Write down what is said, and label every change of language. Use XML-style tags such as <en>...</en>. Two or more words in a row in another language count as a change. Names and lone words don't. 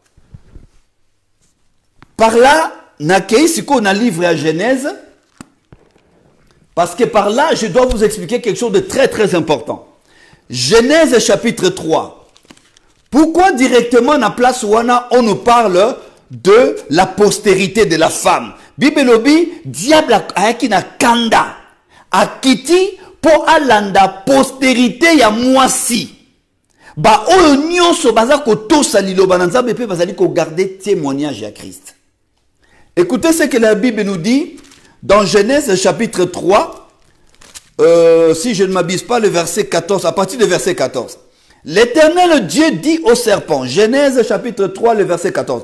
<fr>Par là, Nakei, si on a livré à Genèse, parce que par là, je dois vous expliquer quelque chose de très très important. Genèse chapitre 3. Pourquoi directement</fr> <ln>na place wana</ln> <fr>on nous parle de la postérité de la femme?</fr> <ln>Bibelobi, diable a na kanda, a kiti pour alanda postérité ya mwasi. Ba oyo nyonso baza ko tosa liloba na nzambe pe bazali ko</ln> <fr>garder témoignage à Christ. Écoutez ce que la Bible nous dit dans Genèse chapitre 3, si je ne m'abuse pas, le verset 14, à partir du verset 14. L'Éternel Dieu dit au serpent, Genèse chapitre 3, le verset 14.</fr>